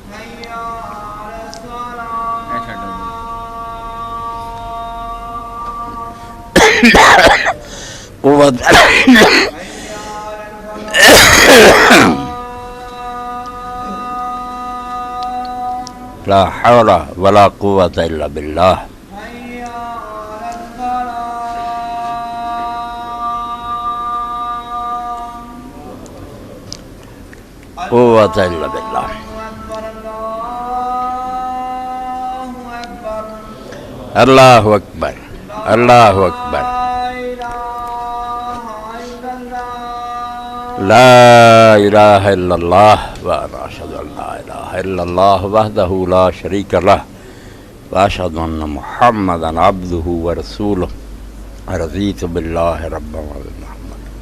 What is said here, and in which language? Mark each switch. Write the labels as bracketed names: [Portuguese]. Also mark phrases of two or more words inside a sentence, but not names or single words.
[Arabic] قوت لا حول ولا قوة الا باللہ۔ قوة الا باللہ۔ اللہ اکبر اللہ اکبر لا الہ الا اللہ وانا اشہد ان لا الہ الا اللہ وحدہ لا شریک لہ واشہد ان محمدا عبدہ ورسولہ رضیت باللہ ربا وبمحمد